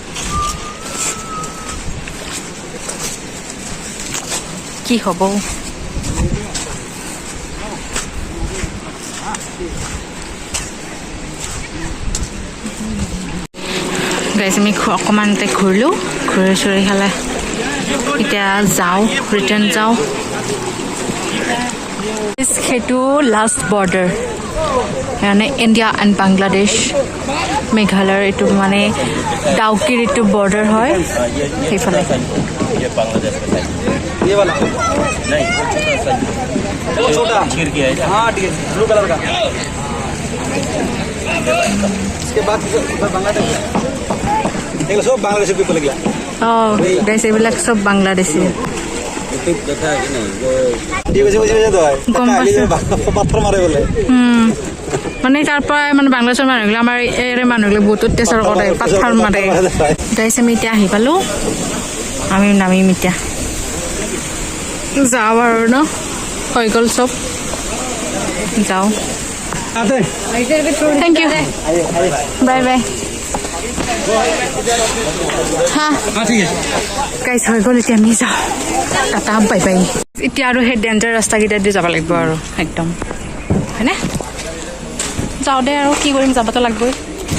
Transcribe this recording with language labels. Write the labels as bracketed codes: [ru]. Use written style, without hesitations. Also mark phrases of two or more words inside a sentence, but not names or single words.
[as] কি হ'ব গাইজ আমি অকণমান ঘূৰিলোঁ ঘূৰি চুৰি খালে এতিয়া যাওঁ ৰিটাৰ্ণ যাওঁ সেইটো লাষ্ট বৰ্ডাৰ মানে ইণ্ডিয়া এণ্ড বাংলাদেশ মেঘালয়ৰ এইটো মানে ডাউকিৰ এইটো বৰ্ডাৰ হয় সেইফালে [hi] ये बांग्लादेश का साइड ये वाला नहीं वो छोटा छिड़ गया है हाँ ठीक है ब्लू कलर का इसके बाद बांग्लादेश देखो सब बांग्लादेश के ऊपर गया [as] অঁ গাইজ এইবিলাক চব বাংলাদেশী [hi] यूट्यूब देखा है कि नहीं वो ठीक है तो है गम पत्थर मारे बोले [as] মানে তাৰ পৰা মানে বাংলাদেশৰ মানুহবিলাক আমাৰ এৰে মানুহবিলাক বহুত অত্যাচাৰ কৰে পাথৰ মাৰে গাইজ আমি এতিয়া আহি পালোঁ আমি নামিম এতিয়া যাওঁ আৰু ন হৈ গ'ল চব যাওঁ [hi] आते [en] thank you bye bye ha [hi] हाँ ठीक है [as] গাইজ হৈ গ'ল এতিয়া আমি যাওঁ টাটা [en] bye bye [as] এতিয়া আৰু সেই ডেঞ্জাৰ ৰাস্তাকেইটা দি যাব লাগিব আৰু একদম হয়নে যাওঁ দে আৰু কি কৰিম যাবতো লাগিবই